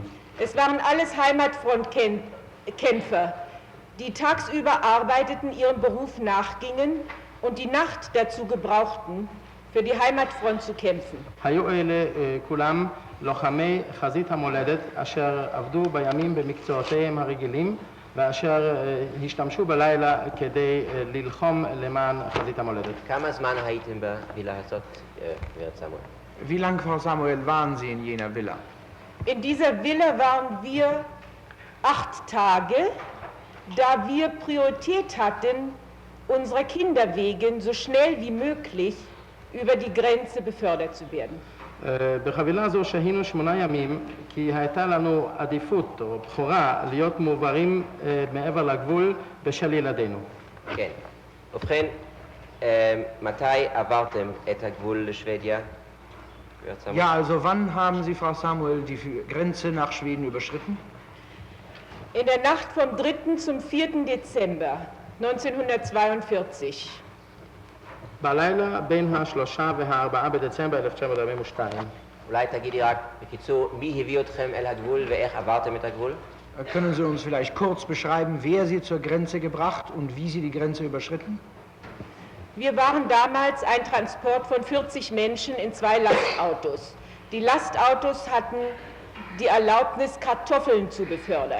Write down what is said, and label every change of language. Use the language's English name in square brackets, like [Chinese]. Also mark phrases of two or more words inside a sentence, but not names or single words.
[German] Es waren alles Heimatfrontkämpfer, die tagsüber arbeiteten, ihrem Beruf nachgingen und die Nacht dazu gebrauchten, für die Heimatfront zu kämpfen. [Hebrew] היו אלה כולם לוחמי חזית המולדת אשר עבדו בימים במקצועותיהם הרגילים ואשר השתמשו בלילה כדי ללחום למען חזית המולדת. כמה זמן הייתם בווילה הזאת, גברת סמואל? [German] Wie lange, Frau Samuel, waren Sie in jener Villa? In dieser Villa waren wir 8 Tage, da wir Priorität hatten, unserer Kinder wegen so schnell wie möglich über die Grenze befördert zu werden. [Hebrew] בחבילה זו שהינו 8 ימים, כי הייתה לנו עדיפות או בחורה להיות מועברים מעבר לגבול בשל ילדינו. כן. ובכן, מתי עברתם את הגבול לשוודיה? [German] Ja, also wann haben Sie, Frau Samuel, die Grenze nach Schweden überschritten? In der Nacht vom 3. zum 4. Dezember 1942. [Hebrew] בלילה בין ה3 וה4 בדצמבר 1942. אולי תגידי רק, בקיצור, מי הביא אתכם אל הגבול ואיך עברתם את הגבול? [German] Können Sie uns vielleicht kurz beschreiben, wer Sie zur Grenze gebracht und wie Sie die Grenze überschritten? Wir waren damals ein Transport von 40 Menschen in 2 Lastautos. Die Lastautos hatten die Erlaubnis, Kartoffeln zu befördern.